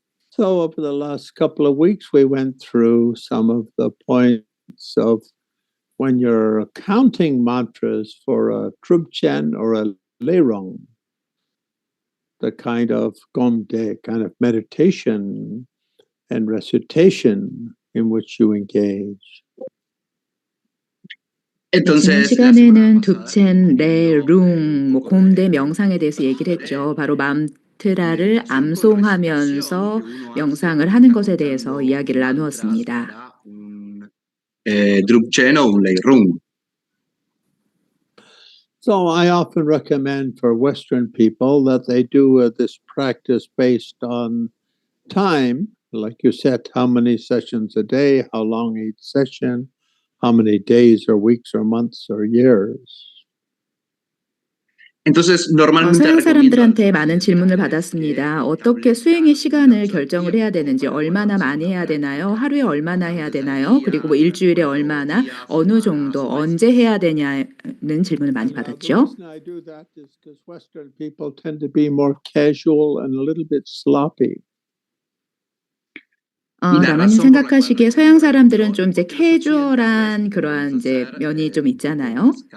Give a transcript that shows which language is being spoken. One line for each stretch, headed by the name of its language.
English: So over the last couple of weeks, we went through some of the points of when you're counting mantras for a Trubchen or a Lerong, the kind of Gomde, kind of meditation and recitation in which you engage.
Korean: 지난 시간에는 둡첸, 레룽, 곰대 명상에 대해서 얘기를 했죠. 바로 만트라를 암송하면서 명상을 하는 것에 대해서 이야기를 나누었습니다.
Spanish: Drupchen o un Leirung.
English: So I often recommend for Western people that they do this practice based on time, like you said, how many sessions a day, how long each session, how many days or weeks or months or years.
Korean: 서양 사람들한테 많은 질문을 받았습니다. 어떻게 수행의 시간을 결정을 해야 되는지, 얼마나 많이 해야 되나요? 하루에 얼마나 해야 되나요? 그리고 뭐 일주일에 얼마나, 어느 정도, 언제 해야 되냐는 질문을 많이 받았죠.
English: I do that is because Western people tend to be more casual and a little bit sloppy.
Korean: 라마님 생각하시기에 서양 사람들은 좀 이제 캐주얼한 그러한 이제 면이 좀 있잖아요.